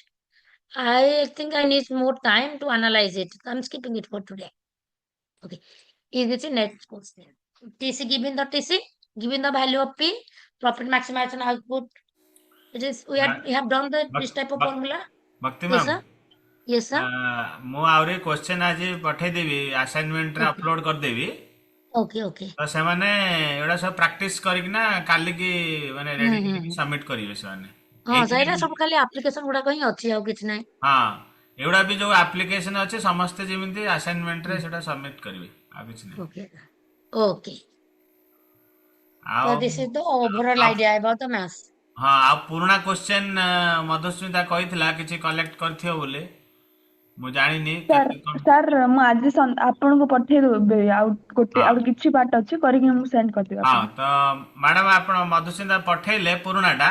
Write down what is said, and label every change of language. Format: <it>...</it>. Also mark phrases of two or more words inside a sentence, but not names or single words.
<en>I think I need more time to analyze it. I'm skipping it for today. Okay. Is this a next question? TC given the TC, given the value of P, profit maximization output. It is we have done this type of formula. भक्ति Yes, मैम sir. Yes, sir.</en> <or>ମୁଁ ଆହୁରି କ୍ୱେଶ୍ଚେନ୍ ଆଜି ପଠେଇଦେବି ଆସାଇନମେଣ୍ଟରେ</or> <en>Okay.</en> <or>ଅପଲୋଡ୍ କରିଦେବି</or> <en>Okay, okay.</en> <or>ତ ସେମାନେ ଏଗୁଡ଼ା ସବୁ ପ୍ରାକ୍ଟିସ୍ କରିକିନା କାଲିକି ମାନେ ରେଡି କରିକି ସବମିଟ୍ କରିବେ ସେମାନେ ହଁ ସେଇଟା ଏଇଥିରେ ସବୁ ଖାଲି ଆପ୍ଲିକେସନ ଗୁଡାକ ହିଁ ଅଛି ଆଉ କିଛି ନାହିଁ। ହଁ ଏଗୁଡ଼ା ବି ଯୋଉ ଆପ୍ଲିକେସନ ଅଛି ସମସ୍ତେ ଯେମିତି ଆସାଇନମେଣ୍ଟରେ ସେଟା ସବମିଟ୍ କରିବେ ଆଉ କିଛି ନାହିଁ</or> <en>Okay. Okay.</en> <or>ଆଉ</or> <en>So this is the overall</en> <or>ଆଉ</or> <en>idea about the mass.</en> <or>ହଁ ଆଉ ପୁରୁଣା କ୍ୱେଶ୍ଚେନ୍ ମଧୁସ୍ମିତା କହିଥିଲା କିଛି କଲେକ୍ଟ କରିଥିବ ବୋଲି ମୁଁ ଜାଣିନି ସାର୍ କେତେ କଣ। ସାର୍ ମୁଁ ଆଜି ଆପଣଙ୍କୁ ପଠେଇଦେବି ଆଉ ହଁ ଆଉ କିଛି ପାର୍ଟ ଅଛି କରିକି ମୁଁ ସେଣ୍ଡ କରିଦେବି ହଁ ଆପଣଙ୍କୁ। ତ ମ୍ୟାଡାମ ଆପଣ ମଧୁସ୍ମିତା ପଠେଇଲେ ପୁରୁଣାଟା</or>